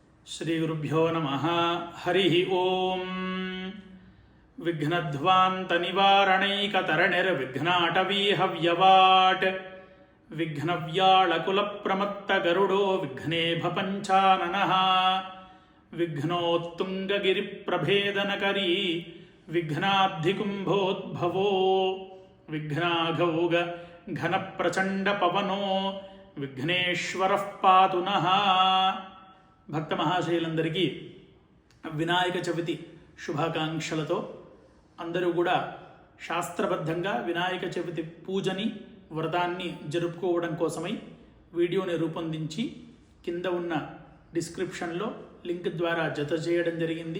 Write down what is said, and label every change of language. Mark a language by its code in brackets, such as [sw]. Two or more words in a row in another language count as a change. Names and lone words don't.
[sa] श्रीगुरुभ्यो नमः। हरिः ओं। विघ्नध्वान्तनिवारणैकतरणिर्विघ्नाटवीहव्यवाट् विघ्नव्याळकुलप्रमत्तगरुडो विघ्नेभपञ्चाननः विघ्नोत्तुङ्गगिरिप्रभेदनकरी विघ्नाब्धिकुम्भोद्भवो विघ्नाघौग घनप्रचण्डपवनो विघ्नेश्वरः पातु नः. [te] భక్త మహాశయులందరికీ వినాయక చవితి శుభాకాంక్షలతో అందరూ కూడా శాస్త్రబద్ధంగా వినాయక చవితి పూజని వ్రతాన్ని జరుపుకోవడం కోసమై వీడియోని రూపొందించి కింద ఉన్న డిస్క్రిప్షన్లో లింక్ ద్వారా జత చేయడం జరిగింది.